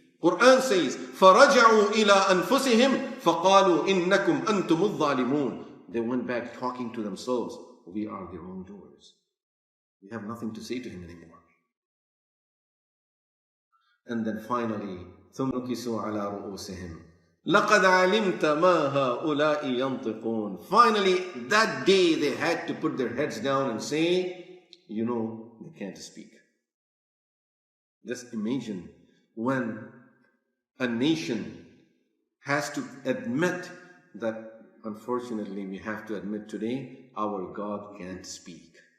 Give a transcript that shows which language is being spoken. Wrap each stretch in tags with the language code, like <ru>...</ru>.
<en>Qur'an says,</en> <ar>فَرَجَعُوا إِلَىٰ أَنفُسِهِمْ فَقَالُوا إِنَّكُمْ أَنْتُمُ الظَّالِمُونَ.</ar> <en>They went back talking to themselves, we are the wrongdoers. We have nothing to say to him anymore. And then finally,</en> <ar>ثُمْ نُكِسُوا عَلَىٰ رُؤُوسِهِمْ لَقَدْ عَلِمْتَ مَا هَؤُلَاءِ يَنْطِقُونَ.</ar> <en>Finally, that day they had to put their heads down and say, they can't speak. Just imagine when a nation has to admit that, unfortunately, we have to admit today, our God can't speak.</en>